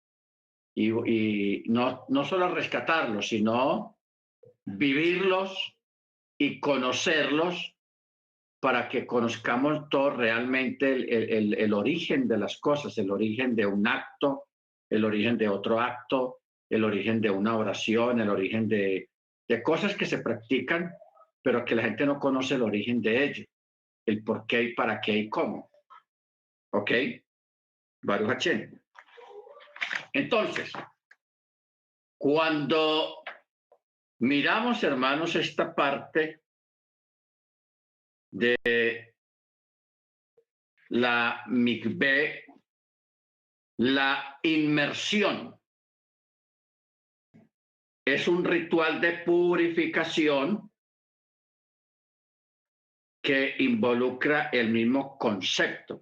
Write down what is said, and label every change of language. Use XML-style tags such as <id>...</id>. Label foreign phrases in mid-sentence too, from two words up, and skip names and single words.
<es>y no solo rescatarlos, sino vivirlos y conocerlos para que conozcamos todo realmente el origen de las cosas, el origen de un acto, el origen de otro acto, el origen de una oración, el origen de cosas que se practican, pero que la gente no conoce el origen de ello, el por qué y para qué y cómo.</es> <he>¿Ok? ברוך השם.</he> <es>Entonces, cuando miramos, hermanos, esta parte de la mikveh, la inmersión es un ritual de purificación que involucra el mismo concepto.</es>